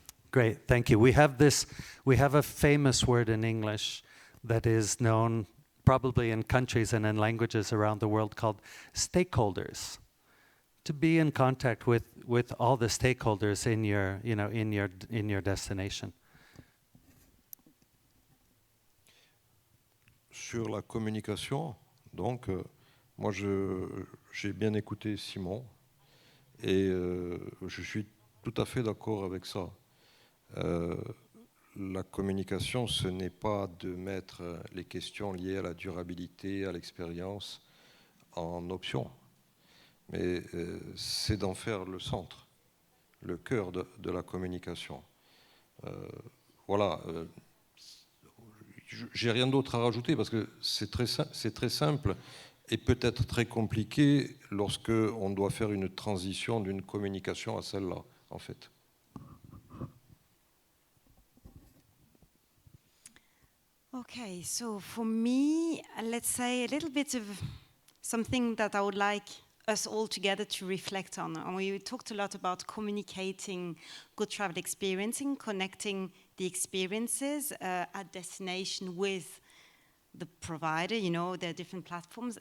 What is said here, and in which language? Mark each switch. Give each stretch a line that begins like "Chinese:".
English: Great, thank you. We have a famous word in English that is known probably in countries and in languages around the world called stakeholders. To be in contact with all the stakeholders in your destination.
French: Sur la communication, donc, moi j'ai bien écouté Simon et je suis tout à fait d'accord avec ça. La communication, ce n'est pas de mettre les questions liées à la durabilité, à l'expérience en option, mais c'est d'en faire le centre, le cœur de la communication. Voilà. J'ai rien d'autre à rajouter parce que c'est très simple et peut-être très compliqué lorsque on doit faire une transition d'une communication à celle-là, en fait.
English: Okay, so for me, let's say a little bit of something that I would like us all together to reflect on. And we talked a lot about communicating good travel experiencing, connecting the experiences at destination with the provider, there are different platforms.